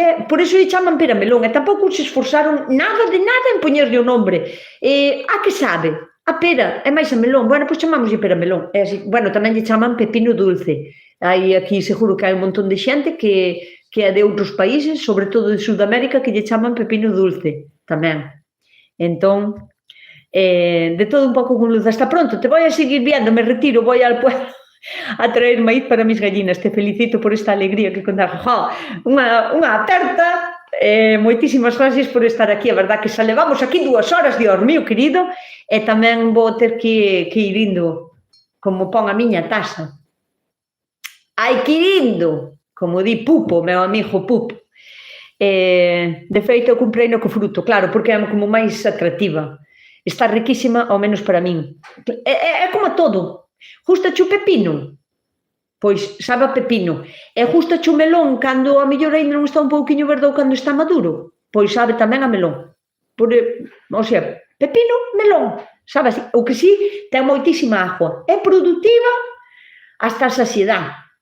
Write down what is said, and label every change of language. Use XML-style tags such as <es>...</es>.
<gl>Por iso lle chaman pera melón, e tampouco se esforzaron nada de nada en poñerlle o nombre. A que sabe? A pera, é máis a melón. Bueno, pois chamámoslle pera melón. Bueno, tamén lle chaman pepino dulce. Aquí seguro que hai un montón de xente que é de outros países, sobre todo de Sudamérica, que lle chaman pepino dulce tamén. Entón, de todo un pouco con luz.</gl> <es>Hasta pronto, te voy a seguir viendo, me retiro, voy al pueblo a traer maíz para mis gallinas. Te felicito por esta alegría que contaste.</es> <gl>Unha aperta, moitísimas gracias por estar aquí. A verdad que xa levamos aquí 2 horas, Dios mío, querido, e tamén vou ter que ir indo como pon a miña taza. Hai que ir indo, como di Pupo, meu amigo Pupo. De feito, eu comprei no co fruto, claro, porque é como máis atractiva. Está riquísima, ao menos para min. É como todo. Gustache o pepino? Pois sabe a pepino. E gustache o melón cando a mellor ainda non está un pouquiño verde ou cando está maduro? Pois sabe tamén a melón. O sea, pepino, melón. Sabe así? O que sí, ten moitísima agua. É produtiva hasta a saciedade.</gl>